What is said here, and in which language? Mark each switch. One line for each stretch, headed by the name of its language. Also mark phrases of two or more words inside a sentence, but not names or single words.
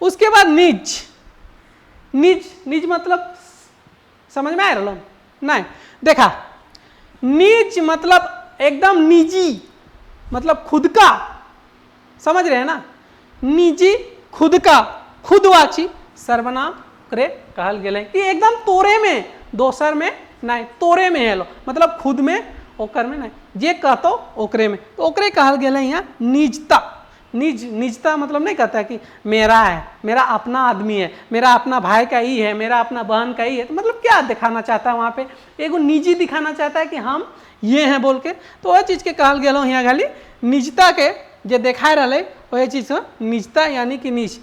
Hindi: उसके बाद निज, निज निज मतलब समझ में आ रहा नहीं, देखा निज मतलब एकदम निजी, मतलब खुद का, समझ रहे हैं ना, निजी खुद का, खुदवाची सर्वनाम
Angika: करे कहल गेले
Hindi: कि एकदम
Angika: तोरे में, दोसर में
Hindi: नहीं,
Angika: तोरे में है लो,
Hindi: मतलब खुद में,
Angika: ओकर में
Hindi: नहीं,
Angika: जे कहतो ओकरे
Hindi: में, तो
Angika: ओकरे कहल गेले
Hindi: यहाँ निजता। निजता मतलब नहीं कहता कि मेरा है, मेरा अपना आदमी है, मेरा अपना भाई का ही है, मेरा अपना बहन का ही है, तो मतलब क्या दिखाना चाहता है वहाँ पे, एगो निजी दिखाना चाहता है कि हम ये हैं बोल के, तो
Angika: वह चीज़ के कहल गेलो
Hindi: यहाँ खाली निजता के जे देखा रहा वही चीज़ निजता यानी कि निज।